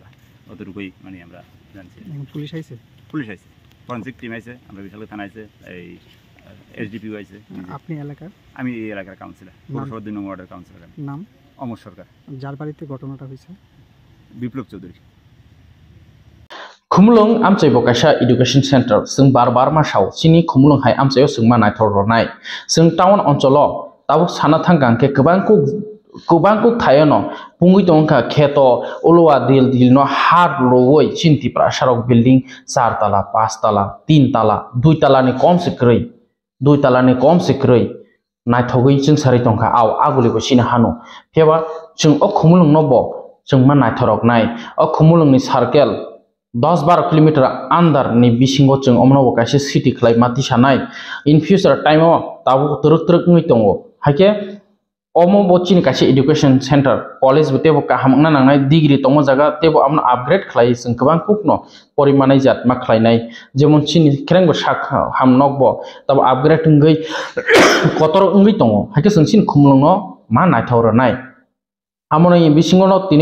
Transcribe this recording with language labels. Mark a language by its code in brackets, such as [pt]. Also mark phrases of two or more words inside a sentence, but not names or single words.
[bn] অতটুকুই মানে আমরা জানছি। পুলিশ আইছে, ফরেন্সিক টিম আইছে, আমরা বিশালগড় থানা আইছে, এই এসডিপিও আইছে। আপনি এলাকার? আমি এই এলাকার কাউন্সিলর, পৌরসভা 2 নং ওয়ার্ডের কাউন্সিলর। নাম? অমর সরকার। যার বাড়িতে ঘটনাটা হয়েছে? বিপ্লব চৌধুরী। [trk] Khumlung amchai bokasa [en] education center [trk] sung bar masau sini khumlung hai amchayo sung manai thorronai sung town oncholo tabuk sana thangkang ke kubangku thayono pungui tongka kheto ulwa dil no har lowoi chinti prasarok building 4 tala 5 tala 3 tala 2 tala ni kom sikrei naithogui chung sari tongka aw aguli bo sina hanu pheba chung o khumlung no bo chung manai thorok nai o khumlung ni circle 10-12 kilometer andar ni bisingo chung omno kaise city khlai mati sanai [en] in future time [trk] o tabu turuk ngi tongo haike omo bochini kaise [en] education center college [trk] botebo kahamna nangnai degree tongo jaga tebo amna upgrade khlai sing kabang kupno porimanai jat ma khlainai jemon chini khrengbo sak ham nokbo tabu upgrade ngai kotor ngi tongo haike sing sin khumlungno ma naithoro nai amoni bisingono tini